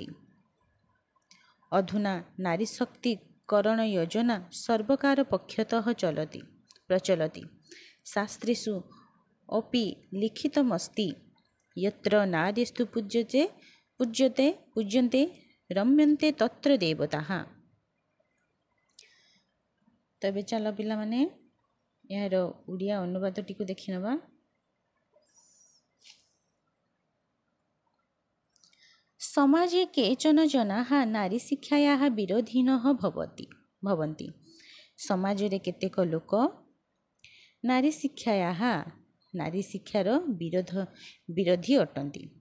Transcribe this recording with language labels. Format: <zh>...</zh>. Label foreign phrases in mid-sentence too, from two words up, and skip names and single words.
<sa>अधुना नारीशक्तिकरणयोजना सर्वकारपक्षतः प्रचलति। शास्त्रेषु अपि लिखितमस्ति यत्र नार्यस्तु पूज्यन्ते रम्यन्ते तत्र देवताः।</sa> <or>ତବେ ଚାଲ ପିଲା ମାନେ ଯାର ଓଡ଼ିଆ ଅନୁବାଦ ଟିକୁ ଦେଖି ନବା।</or> <sa>समाजे केचन जनाः नारी शिक्षायाः विरोधिनः भवन्ति।</sa> <or>ସମାଜରେ କେତେକ ଲୋକ ନାରୀ ଶିକ୍ଷାର ବିରୋଧୀ ଅଟନ୍ତି।</or>